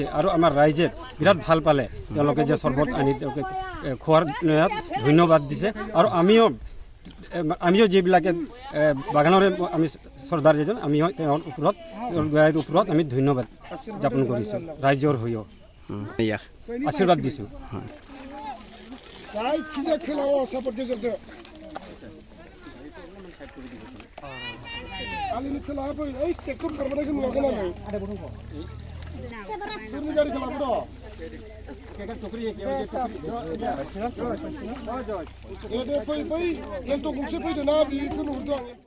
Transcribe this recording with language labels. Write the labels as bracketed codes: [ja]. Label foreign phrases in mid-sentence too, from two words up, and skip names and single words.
[as] আৰু আমাৰ ৰাইজে বিৰাট ভাল পালে, তেওঁলোকে যে চৰ্বত আনি তেওঁলোকে খোৱাৰ ধন্যবাদ দিছে। আৰু আমিও যিবিলাকে বাগানৰে আমি চৰ্দাৰ যেজন, আমিও তেওঁৰ ওপৰত আমি ধন্যবাদ জ্ঞাপন কৰিছোঁ, ৰাইজৰ হৈও আশীৰ্বাদ দিছোঁ। [brx] आलिनि खोलाहा फै, ओइ ट्रेक्टर खारबोनायखौ नुवाखै ना नै? सोरनि गारि खालामो दे फै, एल्ट' गंसे फैदों ना, बेखौ नुहुरदों आं।